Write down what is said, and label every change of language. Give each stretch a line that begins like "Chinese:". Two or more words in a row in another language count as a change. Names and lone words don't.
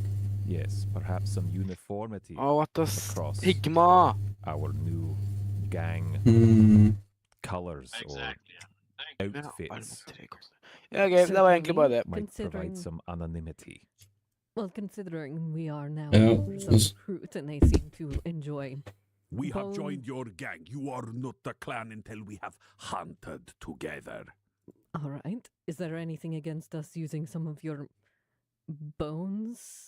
English: Yes, perhaps some uniformity What the across stigma? our new gang colors Exactly. or outfits.
Norwegian: Ja, ok, det var egentlig bare det.
English: Might provide some anonymity. Well, considering we are now Ja, members of altså- Kroot and they seem to enjoy We have bone- joined your gang. You are not a clan until we have hunted together. All right. Is there anything against us using some of your bones?